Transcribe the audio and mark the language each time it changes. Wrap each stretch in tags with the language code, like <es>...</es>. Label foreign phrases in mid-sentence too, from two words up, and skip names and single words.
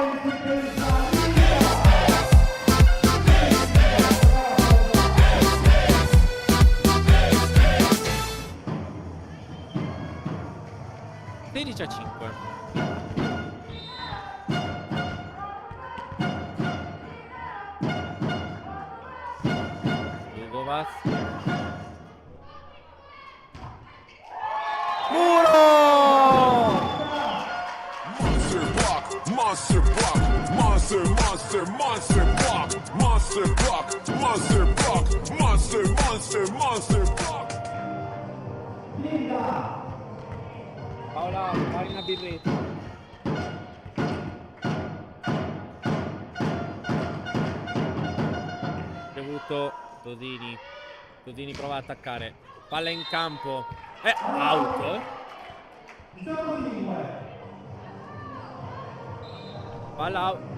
<it>16-5. Jugovac. Muro!</it> <en>Monster block, monster block, monster, monster, monster block, monster block, monster block, monster, monster, monster block.</en> <it>Paola, fai una birretta. Ricevuto Tosini. Tosini prova ad attaccare. Palla in campo. Out. Palla out.</it>